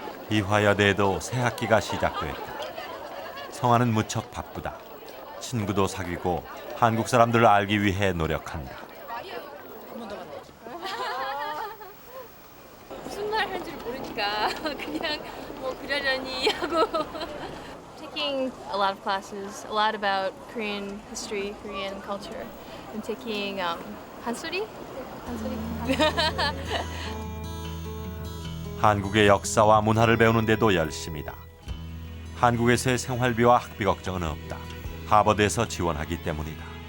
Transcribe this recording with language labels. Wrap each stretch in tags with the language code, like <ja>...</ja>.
<ko>이화여대에도 새 학기가 시작됐다. 성화는 무척 바쁘다. 친구도 사귀고 한국 사람들을 알기 위해 노력한다. 무슨 말 하는지를 모르니까 그냥 뭐 그러려니 하고.</ko> <en>Taking a lot of classes, a lot about Korean history, Korean culture. I'm taking</en> <ko>한소리? 한국의 역사와 문화를 배우는 데도 열심이다. 한국에서의 생활비와 학비 걱정은 없다. 하버드에서 지원하기 때문이다.</ko>